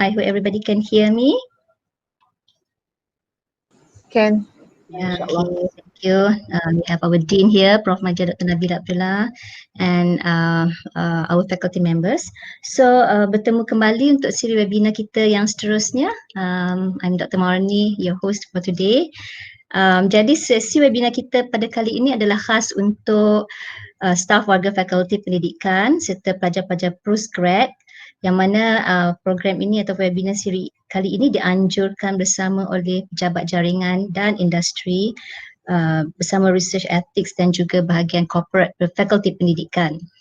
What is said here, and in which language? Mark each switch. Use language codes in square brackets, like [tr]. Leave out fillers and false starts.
[en] I hope everybody can hear me. Can. Yeah, okay, thank you. We have our Dean here, Prof. Major Dr. Nabila Abdullah, and our faculty members. [ms] So, bertemu kembali untuk siri webinar kita yang seterusnya. [en] I'm Dr. Marni, your host for today. [ms] Jadi sesi webinar kita pada kali ini adalah khas untuk staf warga fakulti pendidikan serta pelajar-pelajar postgrad, yang mana program ini atau webinar siri kali ini dianjurkan bersama oleh pejabat jaringan dan industri bersama research ethics dan juga bahagian corporate fakulti pendidikan.